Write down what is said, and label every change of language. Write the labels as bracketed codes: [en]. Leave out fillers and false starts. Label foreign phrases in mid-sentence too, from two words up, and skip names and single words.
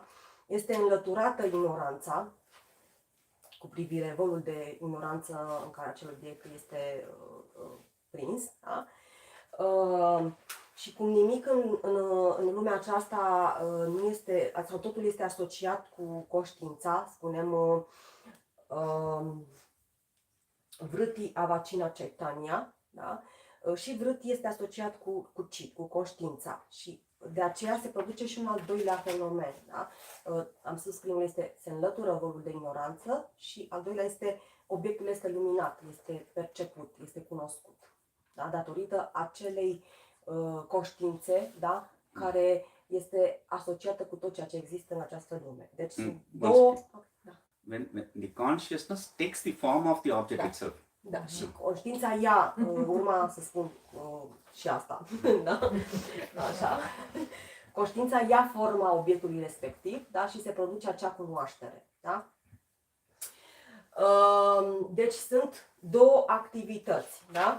[ro] Este înlăturată ignoranța, cu privire volul de ignoranță în care acel obiect este prins, da? Și cum nimic în lumea aceasta nu este, sau totul este asociat cu conștiința, spunem [sa] वृत्ति अवच्छिन्न चैतन्य, [ro] da? Și vriti este asociat cu cit, cu conștiința și de aceea se produce și un al doilea fenomen, da? Am spus primul este se înlătură volul de ignoranță și al doilea este obiectul este luminat, este perceput, este cunoscut, da? Datorită acelei conștiințe, da? Care este asociată cu tot ceea ce există în această lume. Deci sunt două... Da. [en] When the consciousness takes the form of the object itself. [ro] Da, și conștiința ia, urma să spun și asta, da? Așa. Conștiința ia forma obiectului respectiv, da? Și se produce acea cunoaștere, da? Deci sunt două activități, da?